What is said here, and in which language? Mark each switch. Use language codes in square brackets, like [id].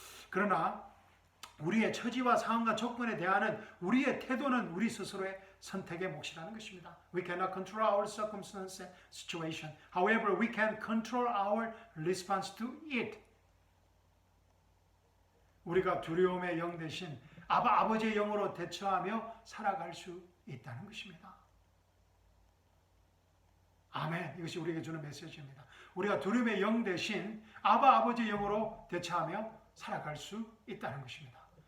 [ko] 그러나 우리의 처지와 상황과 조건에 대한 우리의 태도는 우리 스스로의 선택의 몫이라는 것입니다. [en] We cannot control our circumstance and situation. However, we can control our response to it. [ko] 우리가 두려움의 영 대신 아버지의 영으로 대처하며 살아갈 수 있다는 것입니다. 아멘. 이것이 우리에게 주는 메시지입니다. 우리가 두려움의 영 대신 아버지의 영으로 대처하며 살아갈 수 있다는 것입니다.